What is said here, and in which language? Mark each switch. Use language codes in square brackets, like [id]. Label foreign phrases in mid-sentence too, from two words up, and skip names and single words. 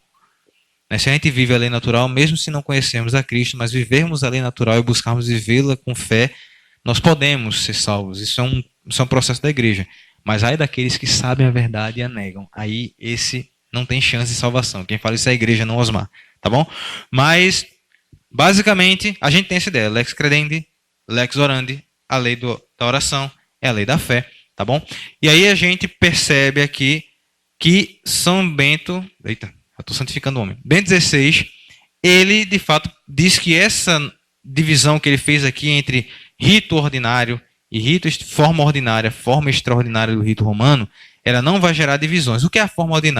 [pt] Se a gente vive a lei natural, mesmo se não conhecermos a Cristo, mas vivermos a lei natural e buscarmos vivê-la com fé, nós podemos ser salvos. Isso é um processo da igreja. Mas ai daqueles que sabem a verdade e a negam. Aí esse não tem chance de salvação. Quem fala isso é a igreja, não Osmar. Tá bom? Mas, basicamente, a gente tem essa ideia. [la] Lex credendi, lex orandi. [pt] A lei da oração é a lei da fé. Tá bom? E aí a gente percebe aqui que São Bento... Eita, eu estou santificando o homem. Bento XVI, ele, de fato, diz que essa divisão que ele fez aqui entre rito ordinário e rito, forma ordinária, forma extraordinária do rito romano, ela não vai gerar divisões. O que é a forma ordinária?